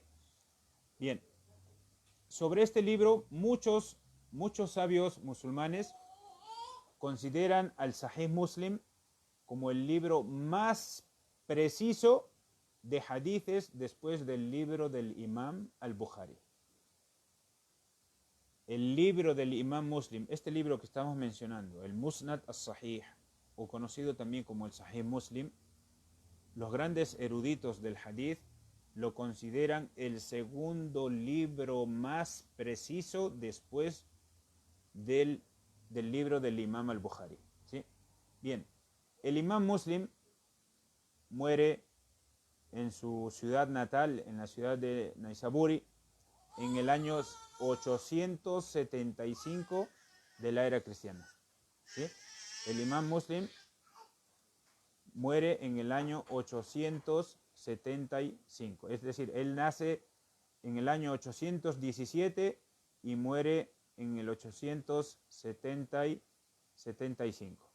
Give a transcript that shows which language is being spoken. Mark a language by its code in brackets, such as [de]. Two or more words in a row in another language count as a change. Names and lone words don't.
[es] Bien, sobre este libro muchos sabios musulmanes consideran al Sahih Muslim como el libro más preciso de hadithes después del libro del Imam al-Bukhari. El libro del Imam Muslim, este libro que estamos mencionando, el Musnad As-Sahih, o conocido también como el Sahih Muslim, los grandes eruditos del hadith lo consideran el segundo libro más preciso después del del libro del Imam al-Bukhari. ¿Sí? Bien, el Imam Muslim muere en su ciudad natal, en la ciudad de Naisaburi, en el año 875 de la era cristiana. ¿Sí? El Imam Muslim muere en el año 875, es decir, él nace en el año 817 y muere en el 875.